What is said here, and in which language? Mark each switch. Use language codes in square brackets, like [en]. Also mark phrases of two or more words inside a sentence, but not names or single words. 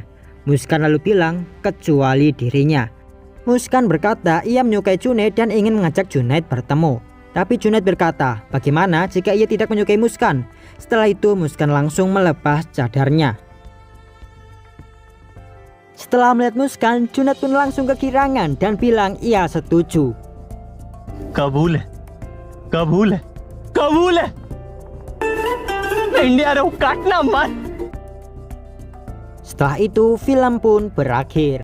[id] Muskan lalu bilang, kecuali dirinya. Muskan berkata ia menyukai Junaid dan ingin mengajak Junaid bertemu. Tapi Junaid berkata, bagaimana jika ia tidak menyukai Muskan? Setelah itu Muskan langsung melepas cadarnya. Setelah melihat Muskan, Junaid pun langsung kegirangan dan bilang ia setuju. [hi] कबूल है कबूल है कबूल है मैं इंडिया रहूं काटना मत. [id] Setelah itu film pun berakhir.